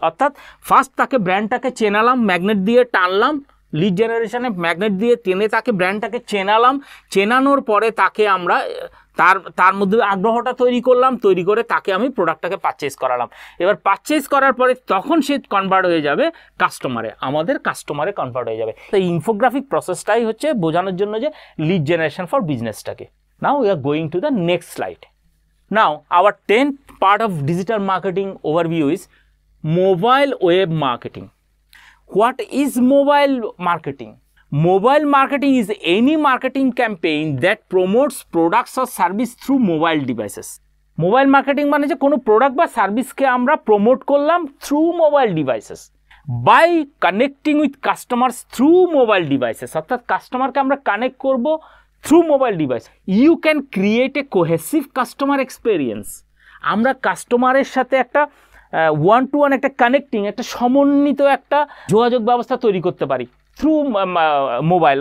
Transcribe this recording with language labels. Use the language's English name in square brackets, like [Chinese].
[Bangla] অর্থাৎ ফার্স্ট তাকে ব্র্যান্ডটাকে চেনালাম, ম্যাগনেট দিয়ে টানলাম, লিড জেনারেশনে ম্যাগনেট দিয়ে টেনে তাকে ব্র্যান্ডটাকে চেনালাম, চেনানোর পরে তাকে আমরা তার মধ্যে আগ্রহটা তৈরি করলাম, তৈরি করে তাকে আমি প্রোডাক্টটাকে পারচেজ করালাম। এবার পারচেজ করার পরে তখন সে কনভার্ট হয়ে যাবে কাস্টমারে, আমাদের কাস্টমারে কনভার্ট হয়ে যাবে। তো এই ইনফোগ্রাফিক প্রসেসটাই হচ্ছে বোঝানোর জন্য যে lead generation for বিজনেসটাকে। [English] Now we are going to the next slide. Now our 10th part of digital marketing overview is mobile web marketing. What is mobile marketing? Mobile marketing is any marketing campaign that promotes products or service through mobile devices. [Bangla] Mobile marketing মানে যে কোনো product বা সার্ভিসকে আমরা promote করলাম through mobile devices. [English] by connecting with customers through mobile devices, [Bangla] অর্থাৎ কাস্টমারকে আমরা connect করব through mobile device. [English] You can create a cohesive customer experience. [Bangla] আমরা কাস্টমারের সাথে একটা ওয়ান টু ওয়ান একটা কানেক্টিং, একটা সমন্বিত একটা যোগাযোগ ব্যবস্থা তৈরি করতে পারি থ্রু মোবাইল।